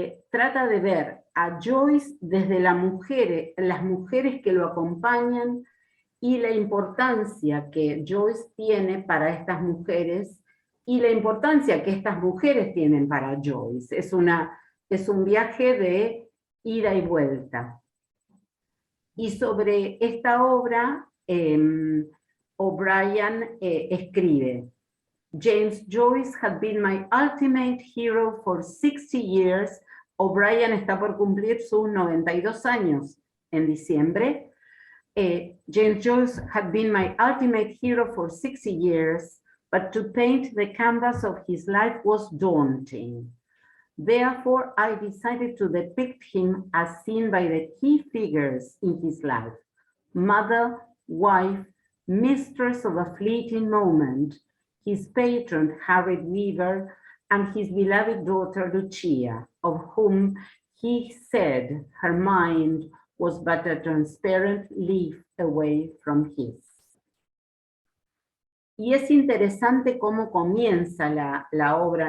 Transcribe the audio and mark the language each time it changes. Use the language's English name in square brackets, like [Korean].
[Spanish] Trata de ver a Joyce desde las mujeres que lo acompañan, y la importancia que Joyce tiene para estas mujeres, y la importancia que estas mujeres tienen para Joyce. Es un viaje de ida y vuelta. Y sobre esta obra, O'Brien escribe, [English] James Joyce had been my ultimate hero for 60 years. [Spanish] O'Brien está por cumplir sus 92 años en diciembre. [English] James Joyce had been my ultimate hero for 60 years, but to paint the canvas of his life was daunting. Therefore, I decided to depict him as seen by the key figures in his life: mother, wife, mistress of a fleeting moment, his patron Harriet Weaver, and his beloved daughter Lucia, of whom he said her mind was but a transparent leaf away from his. [Spanish] Y es interesante cómo comienza la obra.